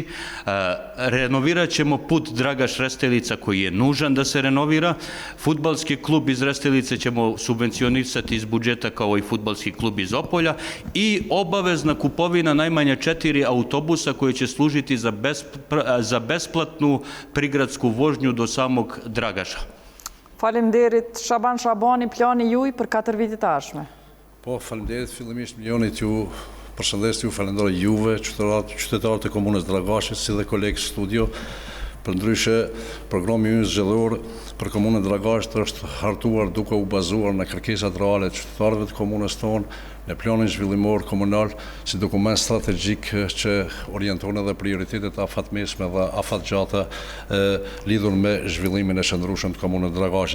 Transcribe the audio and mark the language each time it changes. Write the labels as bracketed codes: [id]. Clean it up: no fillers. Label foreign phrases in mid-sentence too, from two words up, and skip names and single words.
[bs] Renovirat ćemo put Dragaš-Restelica koji je nužan da se renovira. Fudbalski klub iz Restelice ćemo subvencionisati iz budžeta kao i fudbalski klub iz Opolja i obavezna kupovina najmanje 4 autobusa koji će služiti za besplatnu prigradsku vožnju do samog Dragaša. [sq] Faleminderit. Shaban Shabani, plani juj për 4 vite të ardhshme. Po, faleminderit fillimisht milionit ju përshëndes ju, falenderoj juve, qytetarët e komunës Dragashit, si dhe kolegë studio. Për ndryshe, programi ynë zgjedhor për komunën Dragashit është hartuar duke u bazuar në kërkesat reale të qytetarëve të komunës tonë, në planin zhvillimor komunal si dokument strategjik që orienton edhe prioritetet afatmesme dhe afatgjata lidhur me zhvillimin e qëndrueshëm të komunës Dragashit.